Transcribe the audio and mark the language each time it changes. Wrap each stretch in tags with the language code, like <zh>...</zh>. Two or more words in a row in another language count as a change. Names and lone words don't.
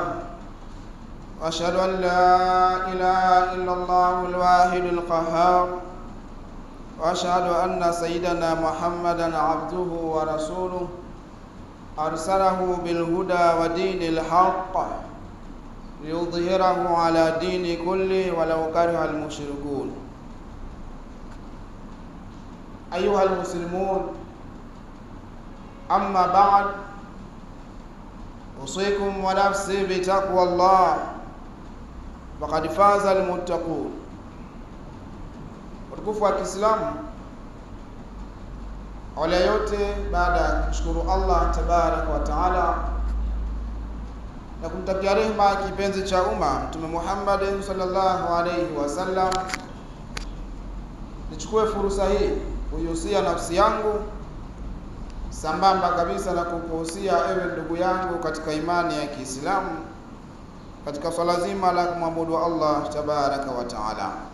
<ar>وأشهد أن لا إله إلا الله الواحد القهار، وأشهد أن سيدنا محمدا عبده ورسوله أرسله بالهدى ودين الحق ليظهره على دين كله ولو كره المشركون. أيها المسلمون، أما بعد، أوصيكم ونفسي بتقوى الله فقد فاز المتقون.</ar> <sw>Watukufu wa Kiislamu, wala yote baada ya kushukuru Allah</sw> <ar>تبارك وتعالى</ar> <sw>na kumtakia rehema kipenzi cha umma Mtume Muhammad</sw> <ar>صلى الله عليه وسلم,</ar> <sw>nichukue fursa hii kuhusia nafsi yangu sambamba kabisa na kukuhusia ewe ndugu yangu katika imani ya Kiislamu, katika swala zima la kumwabudu Allah</sw> <ar>تبارك وتعالى.</ar>